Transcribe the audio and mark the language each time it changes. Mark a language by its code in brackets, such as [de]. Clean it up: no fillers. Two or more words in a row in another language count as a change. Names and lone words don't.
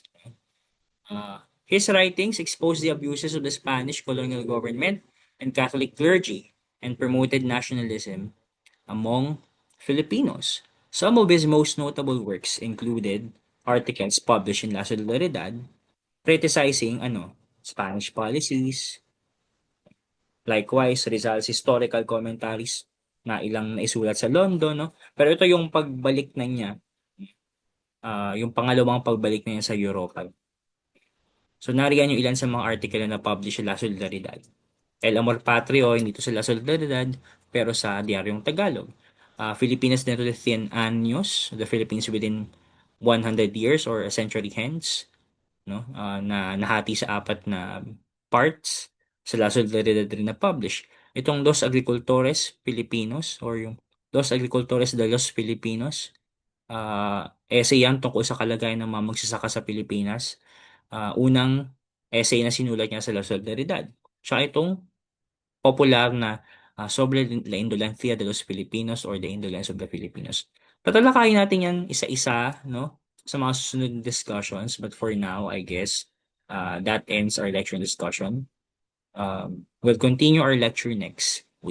[en] His writings exposed the abuses of the Spanish colonial government and Catholic clergy and promoted nationalism among Filipinos. Some of his most notable works included articles published in La Solidaridad criticizing Spanish policies, likewise Rizal's historical commentaries [tl] na ilang naisulat sa London, no? Pero ito yung pagbalik na niya, yung pangalawang pagbalik na niya sa Europa. So nariyan yung ilan sa mga article na publish sa La Solidaridad. El Amor Patrio, hindi to sa La Solidaridad, pero sa Diaryong Tagalog. Filipinas dentro de 100 años, [en] the Philippines within 100 years or a century hence, no? [tl] Na nahati sa apat na parts sa La Solidaridad rin na publish. Itong Los Agricultores Filipinos or yung Los Agricultores de los Filipinos, essay yan tungkol sa kalagayan ng mga magsasaka sa Pilipinas. Unang essay na sinulat niya sa La Solidaridad. Tsaka itong popular na Sobre la Indolencia de los Filipinos or The Indolence of the Filipinos. Tatalakayin natin yan isa-isa, no, sa mga susunod na discussions. [en] But for now, I guess, that ends our lecture discussion. We'll continue our lecture next